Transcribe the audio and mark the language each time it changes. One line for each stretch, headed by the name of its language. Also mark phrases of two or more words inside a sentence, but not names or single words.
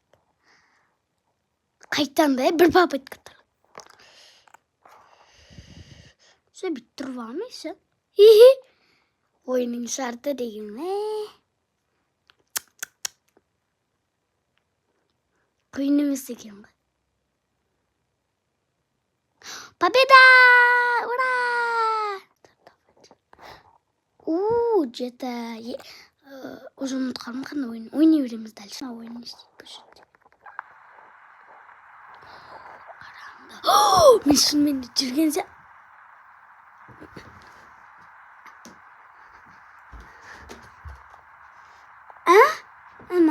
Kazakh: Қайттан да, бір попытка тұр. Все, бітіп тұрып алмайсың. Ойының шарты деген. Қиын емес екен ғой.
Russian: Победа! Ура! Где-то уже
Kazakh: ұмытқаным қандай ойын. Ойнай береміз дальше. Ойын не істейді бұл жерде. Қараңғы. Мен шынымен де жүргенде. Ана.